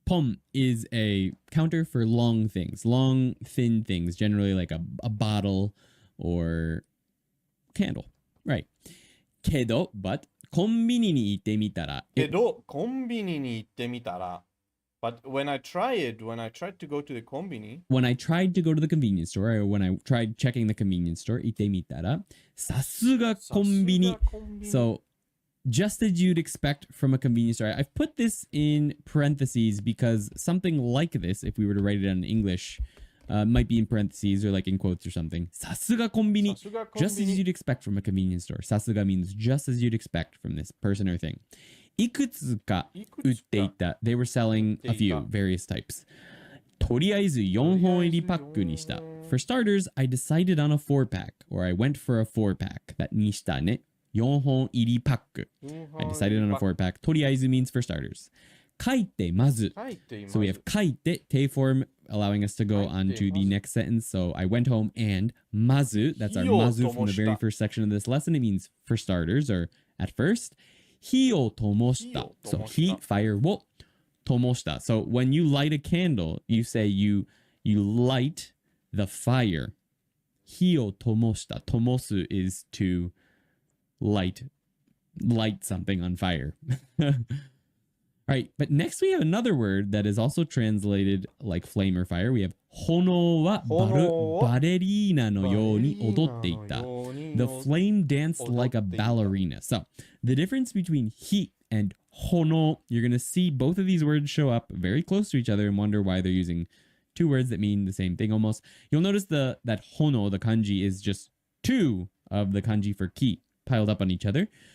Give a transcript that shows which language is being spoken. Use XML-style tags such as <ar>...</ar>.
<en>Pom is a counter for long things, long, thin things, generally like a bottle or candle. Right.</en> <ja>けど、but コンビニに行ってみたら。けど、コンビニに行ってみたら。</ja> <en>But when I tried to go to the combini, When I tried to go to the convenience store, or when I tried checking the convenience store,</en> <ja>行ってみたら、さすがコンビニ。</ja> <en>So, just as you'd expect from a convenience store. I've put this in parentheses because something like this, if we were to write it in English, might be in parentheses or like in quotes or something.</en> <ja>さすがコンビニ.</ja> <en>Just as you'd expect from a convenience store. さすが means just as you'd expect from this person or thing.</en> <ja>いくつか売っていた.</ja> <en>They were selling a few, various types.</en> <ja>とりあえず4本入りパックにした.</ja> <en>For starters, I decided on a 4-pack, or I went for a 4-pack. That</en> <ja>にしたね.4本入りパック.</ja> <en>I decided on a 4-pack. とりあえず means for starters.</en> <ja>書いてまず.</ja> <en>So we have 書いて, te form, allowing us to go on to the next sentence. So I went home and まず, that's our まず from the very first section of this lesson. It means for starters or at first.</en> <ja>火を灯した.</ja> <en>So 火, fire</en> <ja>を灯した.</ja> <en>So when you light a candle, you say you light the fire.</en> <ja>火を灯した.</ja> <en>灯す is to light something on fire. Right, but next we have another word that is also translated like flame or fire. We have</en> <ja>炎はバレリーナのように踊っていた.</ja> <en>The flame danced like a ballerina. So, the difference between 火 and 炎, you're going to see both of these words show up very close to each other and wonder why they're using two words that mean the same thing almost. You'll notice that 炎, the kanji, is just two of the kanji for ki piled up on each other.</en>